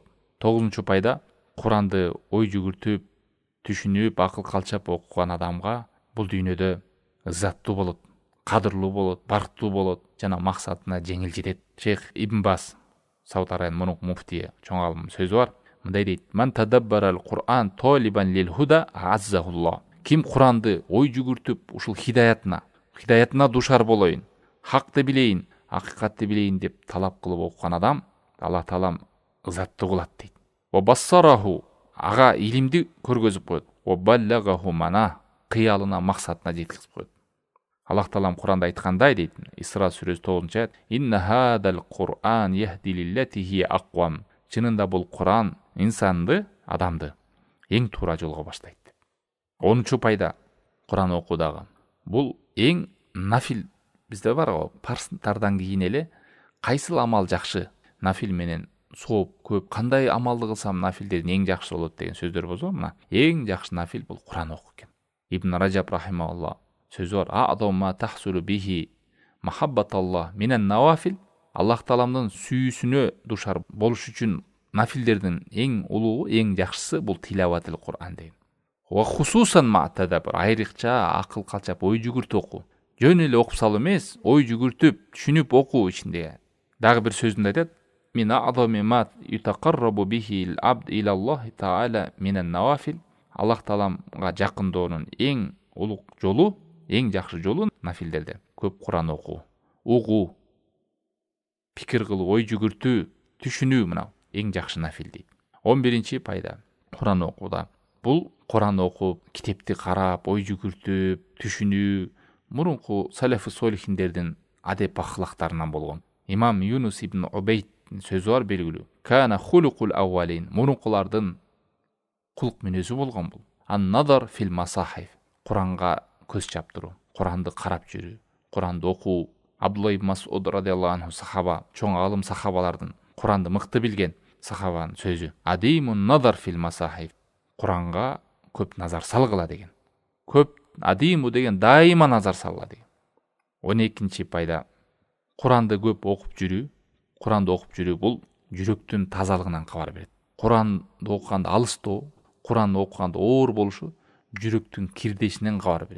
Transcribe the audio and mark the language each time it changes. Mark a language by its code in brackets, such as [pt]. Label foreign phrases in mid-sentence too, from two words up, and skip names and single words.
[ky] 9-чу пайда Куранды ой жүгүртүп, түшүнүп, акыл калчап окуган адамга бул дүйнөдө ызаттуу болот, кадырлуу болот, барктуу болот жана максатына жеңил жетет. Шейх Ибн Бас, Сауд Арабиянын мурунку муфтийи, чоң алым сөзү бар. Мындай дейт: [ar] "من تدبر القرآن طالبا للهدى أعزه الله." [ky] Ким Куранды ой жүгүртүп, ушул хидаятына душар болоюн, хакты билейин, акыйкатты билейин деп талап кылып окуган адам, Аллах Таалам ызаттуу кылат дейт. [ar] وبصره, [ky] ага илимди көргөзүп коет. [ar] وبلغه مناه, [ky] кыялына, максатына жеткизип коет. Аллах Таалам Куранда айткандай дейт, Исра сүрөсү 9-аят: [ar] "إن هذا القرآن يهدي للتي هي أقوم." [ky] Чынында бул Куран инсанды, адамды эң туура жолго баштайт деп. 10-чу пайда Куран окуудагы. Бул эң нафил бизде бар го, парстардан кийин эле кайсыл амал жакшы? Нафил менен сооп көп, кандай амалды кылсам нафилдердин эң жакшы болот деген сөздөр болсо, мына эң жакшы нафил бул Куран окуу экен. Ибн Раджаб рахимахулла сөзү бар: [ar] "أعظم ما تحصل به محبة الله من النوافل." [ky] Аллах Тааламдын сүйүүсүнө душар болуш үчүн нафилдердин эң улугу, эң жакшысы бул [ar] تلاوة القرآن [ky] деген. [ar] وخصوصا مع التدبر, [ky] айрыкча акыл калчап ой жүгүртүп окуу. Жөн эле окуп салуу эмес, ой жүгүртүп, түшүнүп окуу ичинде. Дагы бир сөзүндө айтат: [ar] "من أعظم ما يتقرب به العبد إلى الله تعالى من النوافل." [ky] Аллах Тааламга жакындоонун эң улук жолу, эң жакшы жолу нафилдерде көп Куран окуу, угуу, пикир кылуу, ой жүгүртүү, түшүнүү, мына эң жакшы нафил дейт. 11-чи пайда Куран окууда. Бул Куран окуп, китепти карап, ой жүгүртүп, түшүнүү мурунку салафы солихиндердин адеп ахлактарынан болгон. Имам Юнус ибн Убейдтин сөзү бар белгилүү. [ar] كان خلق الأولين, [ky] мурункулардын кулк мүнөзү болгон бул. [ar] النظر في المصاحف, [ky] Куранга көз чаптыруу, Куранды карап жүрүү, Куранды окуу. Абдулла ибн Масуд [ar] رضي الله عنه [ky] сахаба, чоң алым сахабалардын, Куранды мыкты билген сахабанын сөзү. [ar] أديموا النظر في المصاحف, [ky] Куранга көп назар салгыла деген. Көп адиму деген дайыма назар салгыла деген. 12-чи пайда, Куранды көп окуп жүрүү бул жүрөктүн тазалыгынан кабар берет. Куранды окуганда алыстоо, Куранды окуганда оор болушу жүрөктүн кирдешинен кабар берет.